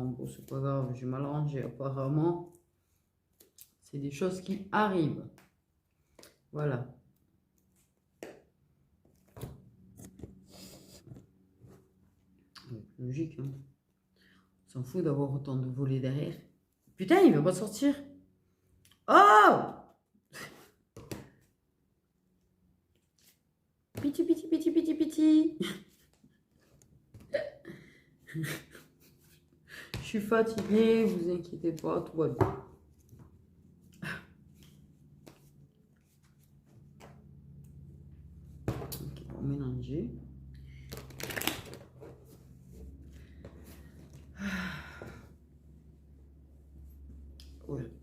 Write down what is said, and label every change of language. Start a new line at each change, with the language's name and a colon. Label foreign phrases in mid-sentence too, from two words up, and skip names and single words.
French: Bon, c'est pas grave, j'ai mal rangé apparemment. C'est des choses qui arrivent. Voilà. Logique, hein. On s'en fout d'avoir autant de volets derrière. Putain, il va pas sortir. Oh! Piti, piti, piti, piti, piti. Je suis fatiguée, vous inquiétez pas, tout va bien. Ok, on va mélanger. Ouais.